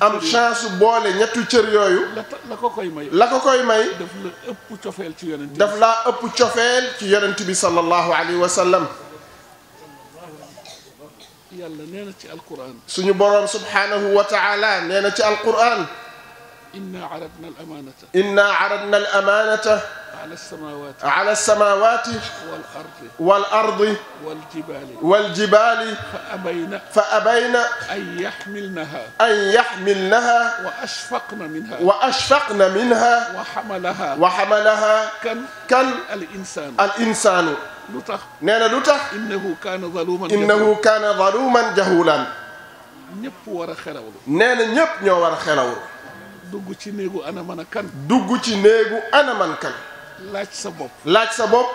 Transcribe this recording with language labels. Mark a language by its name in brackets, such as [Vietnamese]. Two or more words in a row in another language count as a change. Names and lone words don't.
[Wolof] am chance su boole ñetti cër yooyu. la ko koy may. la ko koy may. daf la ëpp cofeel ci yonent bi. daf laa ëpp cofeel ci yonent bi [Arabic] صلى الله عليه وسلم. [Wolof] yàlla nee na ci alquran. suñu boroom [Arabic] سبحانه وتعالى [Wolof] nee na ci alquran. [Arabic] إنا عرضنا الأمانة. إنا عرضنا الأمانة. على السماوات. على السماوات. والأرض. والأرض. والجبال. والجبال. فأبين. فأبين. أن يحملنها. أن يحملنها. وأشفقن منها. وأشفقن منها. وحملها. وحملها. kan. الإنسان. الإنسان. [Wolof] lu tax. nee na lu tax. [Arabic] إنه كان ظلوما. إنه كان ظلوما جهولا. [Wolof] ñëpp war a xerawlu. nee na ñëpp ñoo war a xerawlu. dugg ci néegu ana man a kan. dugg ci néegu ana man kan. laaj sa bopp. laaj sa bopp.